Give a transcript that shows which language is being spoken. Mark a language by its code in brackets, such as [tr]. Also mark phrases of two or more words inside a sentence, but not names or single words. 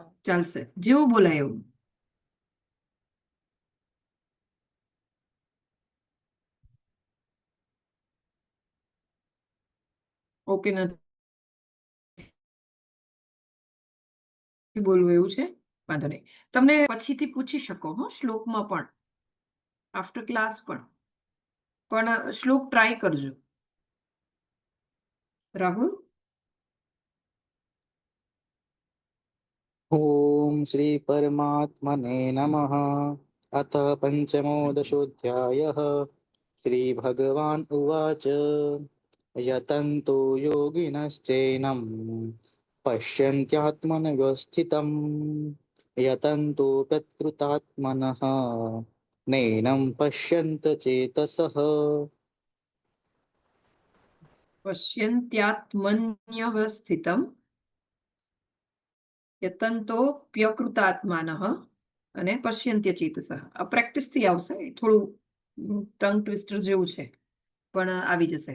[gu] ચાલશે જેવું બોલાય એવું. ઓકે નથી બોલવું એવું છે વાંધો નહીં. તમને પછીથી પૂછી શકો હો શ્લોકમાં પણ [en] after class [gu] પણ શ્લોક ટ્રાય કરજો. રાહુલ [sa] ॐ श्रीपरमात्मने नमः। अथ पञ्चमोदशोऽध्यायः। श्रीभगवान् उवाच यतन्तो योगिनश्चैनं पश्यन्त्यात्मनवस्थितं यतन्तोऽप्यकृतात्मनः नैनं पश्यन्त चेतसः। पश्यन्त्यात्मन्यवस्थितम यतंतोप्यकृतात्मानः અને पश्यंत्य चेतसः. [gu] આ પ્રેક્ટિસ થી આવશે. થોડું [en] tongue twister [gu] જેવું છે પણ આવી જશે.